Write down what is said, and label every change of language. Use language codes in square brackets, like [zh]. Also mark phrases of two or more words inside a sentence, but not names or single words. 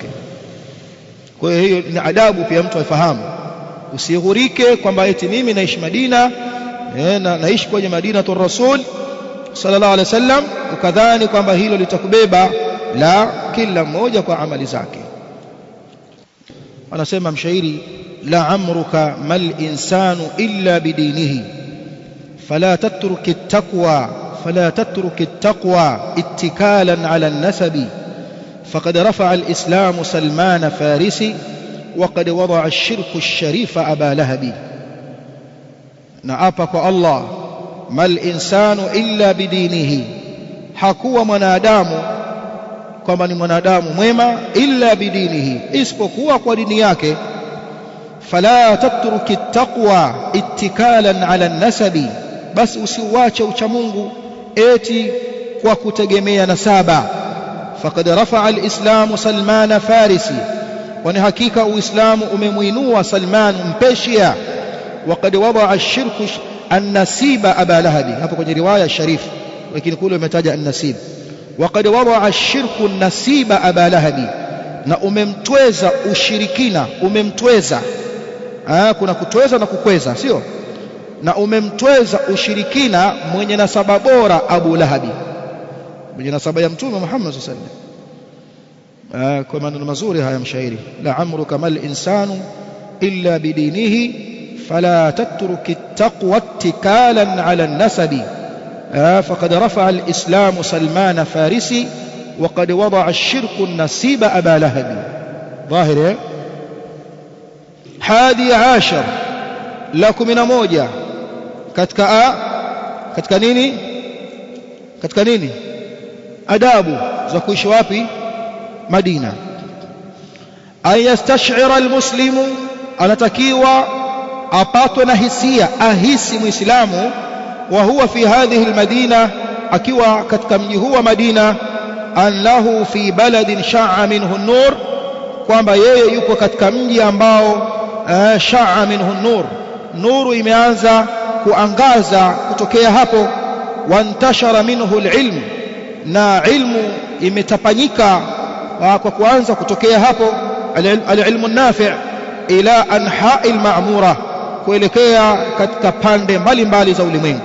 [sw] Kwa hiyo ni adabu pia mtu afahamu, usighurike kwamba eti mimi naishi Madina, naishi kwenye Madinatu Rasul [ar] صلى الله عليه وسلم, [sw] ukadhani kwamba hilo litakubeba. La, kila mmoja kwa amali zake. Anasema mshairi, [ar] لعمرك ما الإنسان إلا بدينه فلا تترك التقوى اتكالا على النسب فقد رفع الإسلام سلمان الفارسي وقد وضع الشرك الشريف أبا لهب. [sw] Na apa kwa Allah, [ar] ما الإنسان إلا بدينه, [sw] hakuwa mwanadamu kwamba ni mwanadamu mwema, [ar] إلا بدينه, [sw] isipokuwa kwa dini yake. [ar] فلا تترك التقوى اتكالا على النسب, [sw] basi usiuache uchamungu eti kwa kutegemea nasaba. [ar] فقد رفع الإسلام سلمان الفارسي, [sw] kwani hakika uislamu umemuinua Salman Mpeshia. [ar] وقد وضع الشرك النسيب أبا لهب, [sw] hapo kwenye riwaya sharifu, lakini kule umetaja an-nasib. [ar] وقد وضع الشرك النسيب أبا لهب, [sw] na umemtweza ushirikina, umemtweza. Kuna kutweza na kukweza, sio? Na umemtweza ushirikina mwenye nasaba bora Abu Lahabi, mwenye nasaba ya Mtume Muhammad [ar] صلى الله عليه وسلم. [sw] Kwa maneno mazuri haya mshairi, [ar] لعمرك ما الإنسان إلا بدينه فلا تترك التقوى اتكالا على النسب فقد رفع الإسلام سلمان الفارسي وقد وضع الشرك النسيب أبا لهب. [sw] Dhahiri. Hadi ashar, la 11 katika nini adabu za kuishi wapi? Madina. [ar] أن يستشعر المسلم, [sw] anatakiwa apatwe na hisia, ahisi muislamu, [ar] وهو في هذه المدينة, [sw] akiwa katika mji huu wa Madina, [ar] أنه في بلد شع منه النور, [sw] kwamba yeye yuko katika mji ambao [ar] شع منه النور, [sw] nuru imeanza kuangaza kutokea hapo. [ar] وانتشر منه العلم, [sw] na ilmu imetapanyika kwa kuanza kutokea hapo, [ar] العلم النافع إلى أنحاء المعمورة, [sw] kuelekea katika pande mbalimbali za ulimwengu.